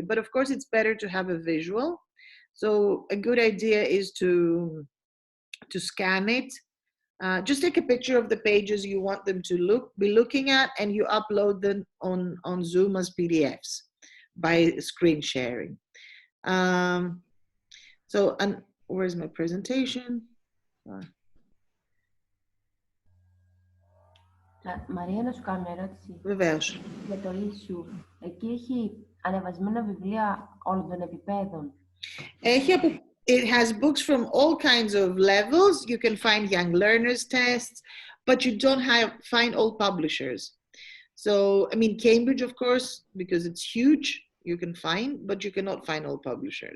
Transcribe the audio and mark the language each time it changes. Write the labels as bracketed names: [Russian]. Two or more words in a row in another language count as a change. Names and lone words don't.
[English] But of course, it's better to have a visual. So a good idea is to scan it. Just take a picture of the pages you want them to be looking at, and you upload them on Zoom as PDFs by screen sharing. So, and where's my presentation? [Greek] Μαρία, να σου κάνω μια ερώτηση. Βεβαίως. Για το issue, εκεί έχει ανεβασμένα βιβλία όλων των επιπέδων. [English] It has books from all kinds of levels. You can find young learners tests, but you don't find all publishers. So, I mean, Cambridge, of course, because it's huge, you can find, but you cannot find all publishers.